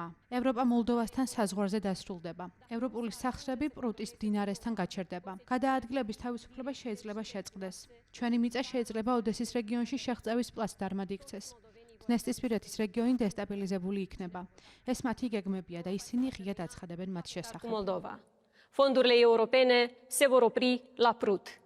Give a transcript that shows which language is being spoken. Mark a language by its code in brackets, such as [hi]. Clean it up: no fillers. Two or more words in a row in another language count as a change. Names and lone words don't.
[ka] ევროპა მოლდოვასთან საზღვარზე დასრულდება. ევროპული სახსრები პრუტის მდინარესთან გაჩერდება. გადაადგილების თავისუფლება შეიძლება შეწყდეს. ჩვენი მიწა შეიძლება ოდესის რეგიონში შეღწევის პლაცდარმად იქცეს. დნესტრისპირეთის რეგიონი დესტაბილიზებული იქნება. ეს მათი გეგმებია და ისინი ღიად აცხადებენ მათ შესახებ. [ro] Moldova. Fondurile europene se vor opri la Prut.